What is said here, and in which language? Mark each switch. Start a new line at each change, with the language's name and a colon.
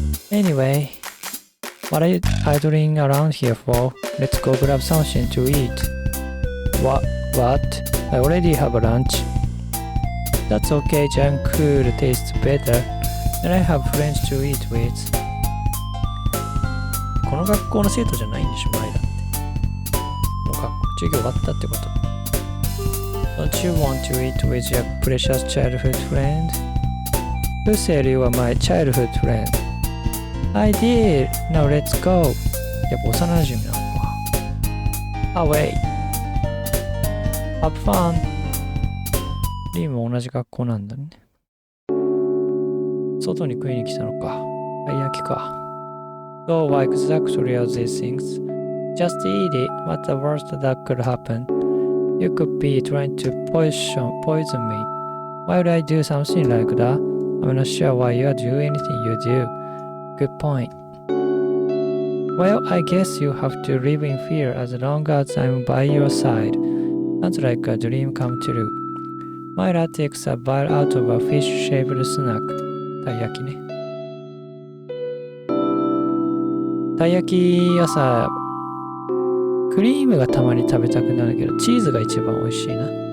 English: Anyway, what are you idling around here for? Let's go grab something to eat. What? I already have a lunch. That's okay, junk food tastes better, and I have friends to eat with.
Japanese: この学校の生徒じゃないんでしょ、前だって。もう授業終わったってこと。
English: Don't you want to eat with your precious childhood friend? Who said you were my childhood friend? I did! Now let's go!
Japanese: やっぱ幼馴染なのか。
English: Away! Have fun!
Japanese: リーも同じ学校なんだね。外に食いに来たのか。たい焼きか。
English: So why exactly are these things? Just eat it. What's the worst that could happen? You could be trying to poison me. Why would I do something like that? I'm not sure why you do anything you do. Good point. Well, I guess you have to live in fear as long as I'm by your side. Sounds like a dream come true. Myra takes a bite out of a fish-shaped snack.
Japanese: たい焼きね。たい焼きはさ、クリームがたまに食べたくなるけど、チーズが一番美味しいな。